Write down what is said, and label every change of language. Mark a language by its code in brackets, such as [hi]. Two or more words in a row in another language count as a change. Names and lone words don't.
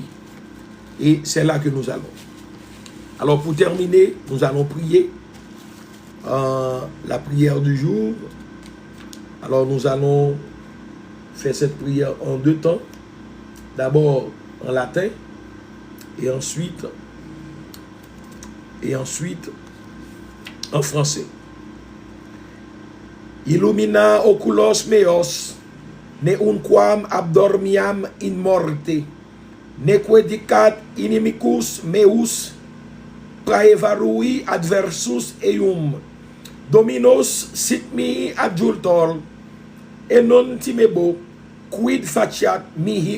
[fr] Et c'est là que nous allons. Alors pour terminer, nous allons prier la prière du jour. Alors nous allons faire cette prière en 2 temps. D'abord en latin et ensuite en français. [la] Illumina oculos meos, ne unquam abdormiam in morte, neque dicat inimicus meus, praevarui adversus eum, dominos sit mihi adjultor, et non timebo, quid faciat mihi